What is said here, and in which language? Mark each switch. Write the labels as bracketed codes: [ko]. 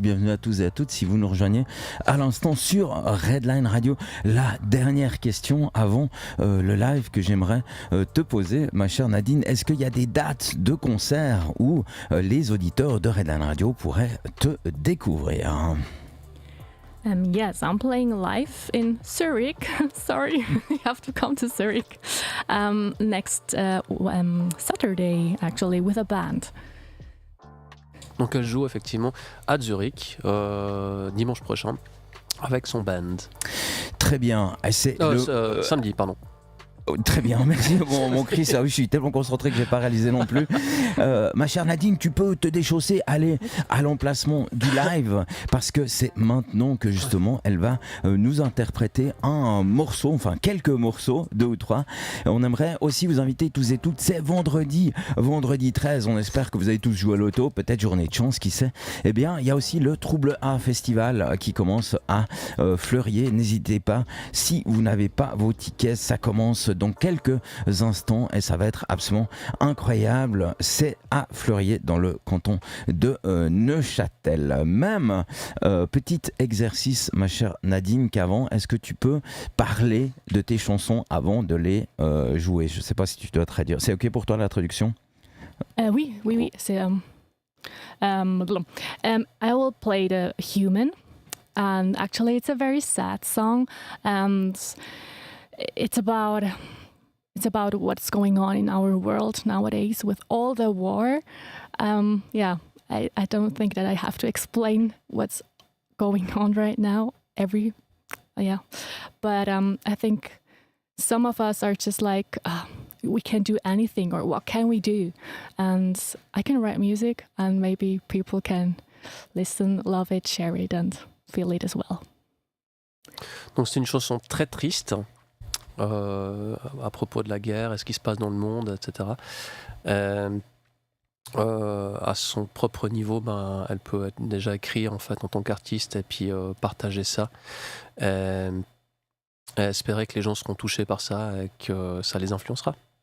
[fr] Bienvenue à tous et à toutes si vous nous rejoignez à l'instant sur Redline Radio. La dernière question avant le live que j'aimerais te poser, ma chère Nadeen. Est-ce qu'il y a des dates de concerts où les auditeurs de Redline Radio pourraient te découvrir? [en] Yes, I'm playing live in Zurich. Sorry, you have to come to Zurich next Saturday, actually, with a band. [fr] Donc elle joue effectivement à Zurich dimanche prochain avec son band. Très bien. C'est Samedi, pardon. Très bien, merci. Mon Chris, je suis tellement concentré que je n'ai pas réalisé non plus. Ma chère Nadeen, tu peux te déchausser, aller à l'emplacement du live, parce que c'est maintenant que justement elle va nous interpréter un morceau, enfin quelques morceaux, 2 ou 3. On aimerait aussi vous inviter tous et toutes, c'est vendredi 13, on espère que vous avez tous joué à l'auto, peut-être journée de chance, qui sait. Eh bien, il y a aussi le Trouble A Festival qui commence à Fleurier. N'hésitez pas, si vous n'avez pas vos tickets, ça commence dans quelques instants et ça va être absolument incroyable. C'est à Fleurier dans le canton de Neuchâtel. Même petit exercice, ma chère Nadeen, qu'avant, est-ce que tu peux parler de tes chansons avant de les jouer? Je ne sais pas si tu dois traduire. C'est ok pour toi la traduction? Oui, c'est [en] I will play the Human, and actually it's a very sad song, and it's about what's going on in our world nowadays with all the war. I don't think that I have to explain what's going on right now. But I think some of us are just like, we can't do anything, or what can we do? And I can write music, and maybe people can listen, love it, share it, and feel it as well. [fr] Donc c'est une chanson très triste à propos de la guerre et ce qui se passe dans le monde, etc. À son propre niveau, elle peut être déjà écrire en fait en tant qu'artiste et puis partager ça. Et espérer que les gens seront touchés par ça et que ça les influencera.